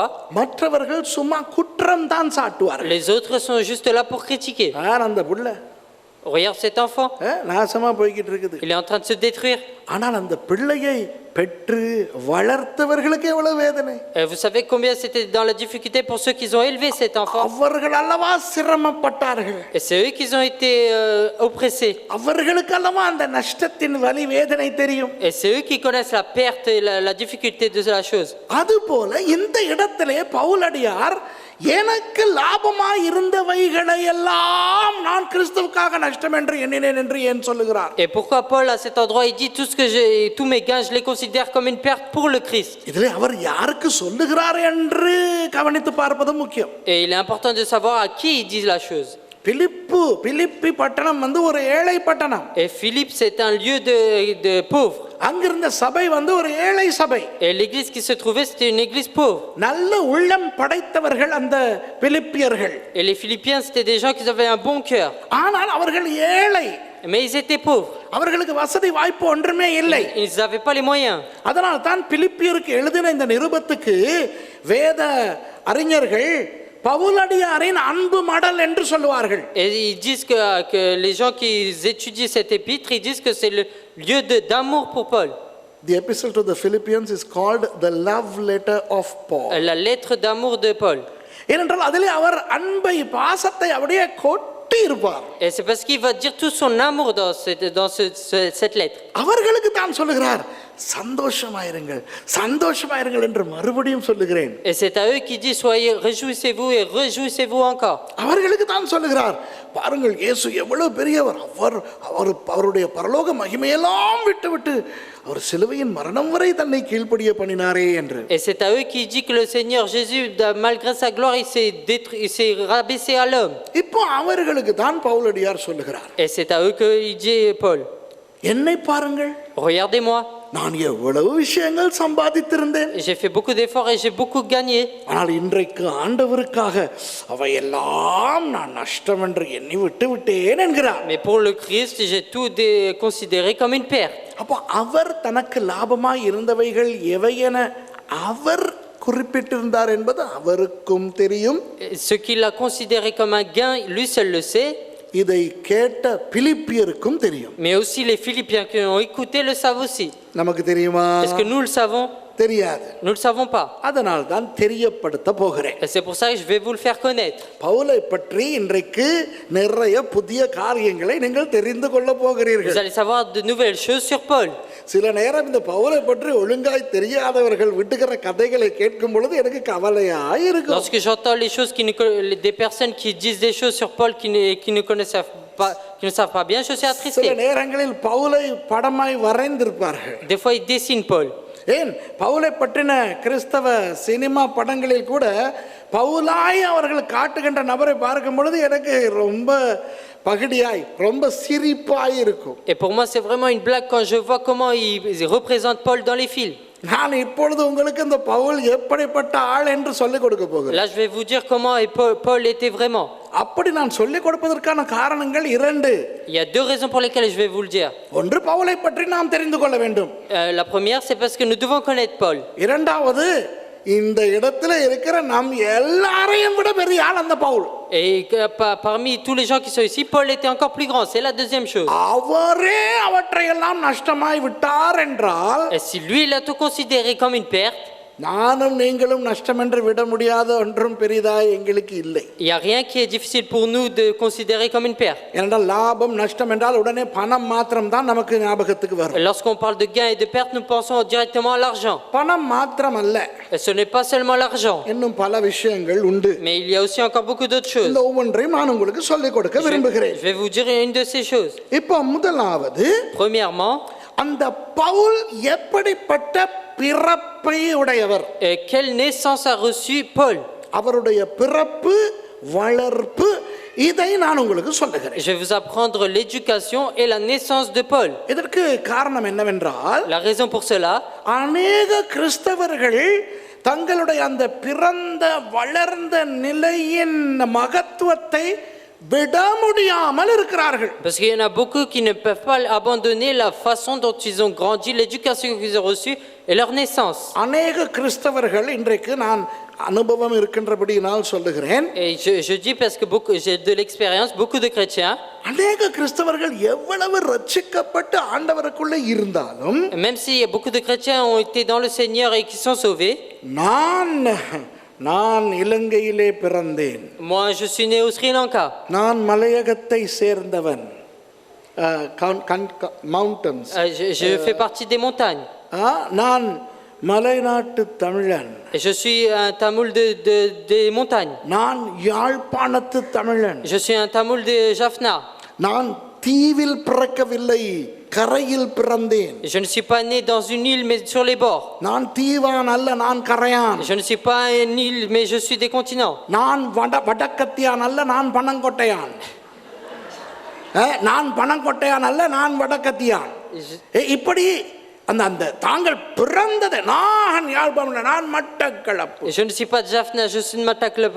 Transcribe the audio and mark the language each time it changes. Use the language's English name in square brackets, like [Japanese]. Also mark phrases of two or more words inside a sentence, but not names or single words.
[Tamil] மற்றவர்கள் சும்மா குற்றம் தான் சாட்டுவார்கள். [French] les autres sont juste là pour critiquer. [Tamil] அந்த புள்ள [French] Regarde cet enfant, [Tamil] நாசமா போய்கிட்டு இருக்குது. [French] il est en train de se détruire. [Tamil] ஆனால் அந்த பிள்ளையை பெற்று வளர்த்தவர்களுக்கு எவ்வளவு வேதனை. [French] Et vous savez combien c'était dans la difficulté pour ceux qui ont élevé cet enfant. [Tamil] அவர்கள் அல்லவா சிரமப்பட்டார்கள். [French] Et c'est eux qui ont été oppressés. [Tamil] அவர்களுக்கு அல்லவா அந்த நஷ்டத்தின் வலி வேதனை தெரியும். [French] Et c'est eux qui connaissent la perte et la difficulté de la chose. [Tamil] அதுபோல இந்த இடத்திலே பவுலடியார் எனக்கு லாபமாய் இருந்தவைகளை எல்லாம் நான் கிறிஸ்துவுக்காக நஷ்டம் என்று எண்ணினேன் என்று ஏன் சொல்லுகிறார்? [French] Et pourquoi Paul à cet endroit il dit tous mes gains je les considère comme une perte pour le Christ. [Tamil] இதிலே அவர் யாருக்கு சொல்லுகிறார் என்று கவனித்து பார்ப்பது முக்கியம். [French] Et il est important de savoir à qui il dit la chose. [Tamil] பிலிப்பி பட்டணம் ஒரு ஏழை பட்டணம். [French] Et Philippe c'est un lieu de pauvres. [Tamil] அங்கிருந்த சபை ஒரு ஏழை சபை. [French] Et l'église qui se trouvait c'était une église pauvre. [Tamil] நல்ல உள்ளம் படைத்தவர்கள் அந்த பிலிப்பியர்கள். [French] Et les Philippiens c'était des gens qui avaient un bon cœur. [Tamil] ஆனால் அவர்கள் ஏழை. [French] Mais ils étaient pauvres. [Tamil] அவர்களுக்கு வசதி வாய்ப்பு ஒன்றுமே இல்லை. [French] Ils n'avaient pas les moyens. [Tamil] அதனால் தான் பிலிப்பியருக்கு எழுதின இந்த நிருபத்துக்கு வேத அறிஞர்கள் பவுலடியாரின் அன்பு மடல் என்று சொல்வார்கள். [French] Et ils disent que les gens qui étudient cet épître, ils disent que c'est le lieu d'amour pour Paul. [English] The epistle to the Philippians is called the love letter of Paul. [French] La lettre d'amour de Paul. [Tamil] ஏனென்றால் அதிலே அவர் அன்பை பாசத்தை அப்படியே கொட்டி இருப்பார். [French] Et c'est parce qu'il va dire tout son amour dans cette lettre. [Tamil] அவர்களுக்கு தான் சொல்லுகிறார் சந்தோஷமாயிருங்கள் சந்தோஷமாயிருங்கள் என்று மறுபடியும் சொல்லுகிறேன். [French] Et c'est à eux qui dit soyez réjouissez-vous et réjouissez-vous encore. [Tamil] அவர்களுக்கு தான் சொல்லுகிறார் பாருங்கள் இயேசு எவ்வளவு பெரியவர். அவருடைய பரலோக மகிமையெல்லாம் விட்டு அவர் சிலுவையின் மரணம் வரை தன்னை கீழ்ப்படிய பண்ணினாரே என்று. [French] Et c'est à eux qui dit que le Seigneur Jésus malgré sa gloire il s'est rabaissé à l'homme. [Tamil] இப்போ அவர்களுக்கு தான் பவுலடியார் சொல்லுகிறார். [French] Et c'est à eux que il dit Paul. [Tamil] என்னை பாருங்கள். [French] Regardez-moi. [Tamil] நான் எவ்வளவு விஷயங்கள் சம்பாதித்திருந்தேன். [French] J'ai fait beaucoup d'efforts et j'ai beaucoup gagné. [Tamil] ஆனால் இன்றைக்கு ஆண்டவருக்காக அவையெல்லாம் நான் நஷ்டம் என்று எண்ணி விட்டேன் என்கிறார். [French] Mais pour le Christ j'ai tout considéré comme une perte. [Tamil] அப்போ அவர் தனக்கு லாபமாய் இருந்தவைகள் எவையென அவர் குறிப்பிட்டிருந்தார் என்பது அவருக்கும் தெரியும். [French] Ce qu'il a considéré comme un gain, lui seul le sait. [Tamil] இதை கேட்ட பிலிப்பியருக்கும் தெரியும். [French] Mais aussi les Philippiens qui ont écouté le savent aussi. [Tamil] நமக்கு தெரியுமா? [French] Est-ce que nous le savons? [Tamil] தெரியாது. [French] Nous le savons pas. [Tamil] அதனால் தான் தெரியப்படுத்த போகிறேன். [French] Et c'est pour ça que je vais vous le faire connaître. [Tamil] பவுலை பற்றி இன்றைக்கு நிறைய புதிய காரியங்களை நீங்கள் தெரிந்து கொள்ள போகிறீர்கள். [French] Vous allez savoir de nouvelles choses sur Paul. [Tamil] சில நேரம் இந்த பவுலை பற்றி ஒழுங்காய் தெரியாதவர்கள் விட்டுகிற கதைகளை கேட்கும் பொழுது எனக்கு கவலையாய் இருக்கும். [French] Lorsque j'entends les choses des personnes qui disent des choses sur Paul qui ne connaissent pas, qui ne savent pas bien, je suis attristé. [Tamil] சில நேரங்களில் பவுலை படமாய் வரைந்திருப்பார்கள். [French] Des fois ils dessinent Paul. [Tamil] ஏன் பவுலை பற்றின கிறிஸ்தவ சினிமா படங்களில் கூட பவுலாய் அவர்கள் காட்டுகின்ற நபரை பார்க்கும் பொழுது எனக்கு ரொம்ப பகடியாய் ரொம்ப சிரிப்பாய் இருக்கும். [French] Et pour moi c'est vraiment une blague quand je vois comment ils représentent Paul dans les films. [Tamil] நான் இப்பொழுது உங்களுக்கு இந்த பவுல் எப்படிப்பட்ட ஆள் என்று சொல்லிக் கொடுக்க போகிறேன். [French] Là, je vais vous dire comment Paul était vraiment. [Tamil] அப்படி நான் சொல்லிக் கொடுப்பதற்கான காரணங்கள் இரண்டு. [French] Il y a deux raisons pour lesquelles je vais vous le dire. [Tamil] ஒன்று, பவுலை பற்றி நாம் தெரிந்து கொள்ள வேண்டும். [French] La première, c'est parce que nous devons connaître Paul. [Tamil] இரண்டாவது, இந்த இடத்துல இருக்கிற நம் எல்லாரையும் விட பெரிய ஆள் அந்த பவுல். [French] Et parmi tous les gens qui sont ici, Paul était encore plus grand. C'est la deuxième chose. [Tamil] அவரே அவற்றையெல்லாம் நஷ்டமாய் விட்டார் என்றால், [French] Et si lui, il a tout considéré comme une perte, [Tamil] நானும் நீங்களும் நஷ்டம் என்று விட முடியாத ஒன்றும் பெரிதாய் எங்களுக்கு இல்லை. [French] il n'y a rien qui est difficile pour nous de considérer comme une perte. [Tamil] ஏனென்றால் லாபம் நஷ்டம் என்றால் உடனே பணம் மாத்திரம் தான் நமக்கு ஞாபகத்துக்கு வரும். [French] Lorsqu'on parle de gain et de perte, nous pensons directement à l'argent. [Tamil] பணம் மாத்திரம் அல்ல, [French] Et ce n'est pas seulement l'argent, [Tamil] இன்னும் பல விஷயங்கள் உண்டு. [French] mais il y a aussi encore beaucoup d'autres choses. [Tamil] இந்த ஒவ்வொன்றையும் நான் உங்களுக்கு சொல்லிக் கொடுக்க விரும்புகிறேன். [French] Je vais vous dire une de ces choses. [Tamil] இப்போ முதலாவது, [French] Premièrement, [Tamil] அந்த பவுல் எப்படிப்பட்ட பிறப்பை உடையவர்? [French] quelle naissance a reçu Paul? [Tamil] அவருடைய பிறப்பு, வளர்ப்பு, இதை நான் உங்களுக்கு சொல்லுகிறேன். [French] Je vais vous apprendre l'éducation et la naissance de Paul. [Tamil] இதற்கு காரணம் என்னவென்றால், [French] La raison pour cela, [Tamil] அநேக கிறிஸ்தவர்கள் தங்களுடைய அந்த பிறந்த வளர்ந்த நிலையின் மகத்துவத்தை விட முடியாமல் இருக்கிறார்கள். [French] parce qu'il y en a beaucoup qui ne peuvent pas abandonner la façon dont ils ont grandi, l'éducation qu'ils ont reçue et leur naissance. [Tamil] அநேக கிறிஸ்தவர்கள், இன்றைக்கு நான் அனுபவம் இருக்கின்றபடியினால் சொல்லுகிறேன், [French] Et je dis parce que j'ai de l'expérience, beaucoup de chrétiens, [Tamil] அநேக கிறிஸ்தவர்கள் எவ்வளவு ரட்சிக்கப்பட்டு ஆண்டவருக்குள்ளே இருந்தாலும், [French] même si beaucoup de chrétiens ont été dans le Seigneur et qui sont sauvés, [Tamil] நான் இலங்கையிலே பிறந்தேன், [French] moi je suis né au Sri Lanka, [Tamil] நான் மலையகத்தை சேர்ந்தவன், மவுண்டன்ஸ், [French] je fais partie des montagnes, [Tamil] நான் மலைநாட்டு தமிழன், [French] et je suis un tamoul des montagnes, [Tamil] நான் யாழ்ப்பாணத்து தமிழன், [French] je suis un tamoul de Jaffna, [Tamil] நான் தீவில் பிறக்கவில்லை, கரையில் பிறந்தேன். [French] je ne suis pas né dans une île mais sur les bords, [Tamil] நான் தீவான் அல்ல, நான் கரையான். [French] je ne suis pas une île mais je suis des continents, [Tamil] நான் வடக்கத்தியான் அல்ல, நான் பனங்கொட்டையான். நான் பனங்கொட்டையான் அல்ல, நான் வடக்கத்தியான். இப்படி அந்த அந்த தாங்கள் பிறந்தது, நான் யாழ்ப்பாணம், நான் மட்டக்களப்பு, [French] je ne suis pas de Jaffna, je suis de Mataklepe,